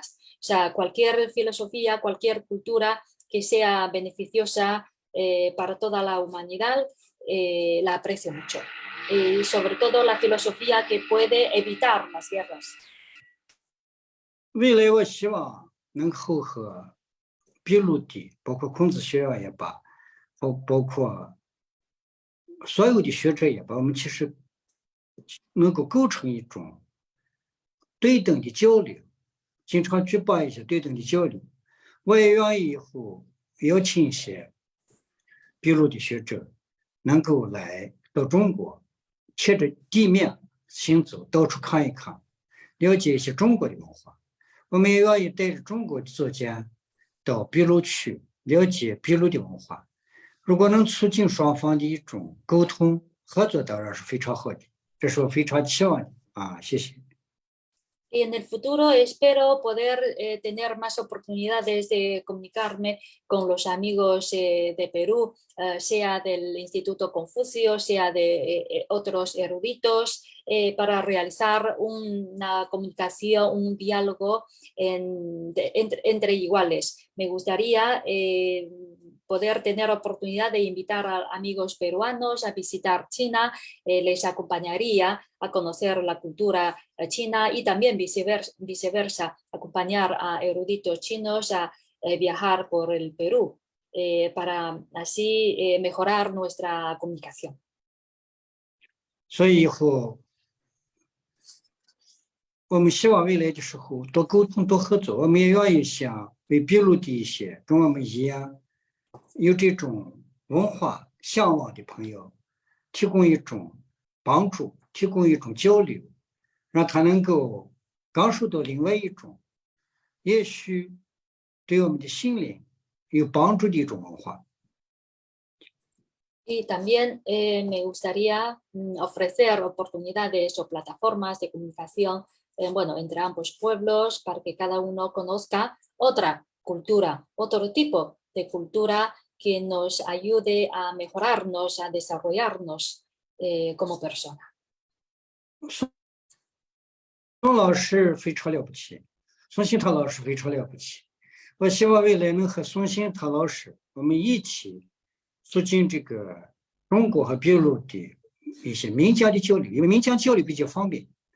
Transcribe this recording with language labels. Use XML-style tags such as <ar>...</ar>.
<es>O sea, cualquier filosofía, cualquier cultura que sea beneficiosa para toda la humanidad, la aprecio mucho. Y sobre todo la filosofía que puede evitar las guerras.</es> <zh>未来我希望能够和秘鲁的，包括孔子学院也罢，包括所有的学者也罢，我们其实能够构成一种对等的交流，经常举办一些对等的交流。我也愿意以后邀请一些秘鲁的学者能够来到中国，贴着地面行走，到处看一看，了解一些中国的文化。我们也愿意带着中国的作家到秘鲁去了解秘鲁的文化。如果能促进双方的一种沟通合作，当然是非常好的，这是我非常期望的啊！谢谢。</zh> <es>Y en el futuro espero poder tener más oportunidades de comunicarme con los amigos de Perú, sea del Instituto Confucio, sea de otros eruditos, para realizar una comunicación, un diálogo entre iguales. Me gustaría poder tener oportunidad de invitar a amigos peruanos a visitar China, les acompañaría a conocer la cultura china y también viceversa, acompañar a eruditos chinos a viajar por el Perú para así mejorar nuestra comunicación.</es> <zh>所以以后我们希望未来的时候多沟通、多合作。我们也愿意向为秘鲁的一些跟我们一样有这种文化向往的朋友提供一种帮助，提供一种交流，让他能够感受到另外一种也许对我们的心灵有帮助的一种文化。</zh> <es>Y también me gustaría ofrecer oportunidades o plataformas de comunicación bueno, entre ambos pueblos para que cada uno conozca otra cultura, otro tipo de cultura que nos ayude a mejorarnos, a desarrollarnos como persona.</es> <zh>宋老师非常了不起，宋新堂老师非常了不起。我希望未来能和宋新堂老师我们一起促进这个中国和秘鲁的一些民间的交流，因为民间交流比较方便。</zh>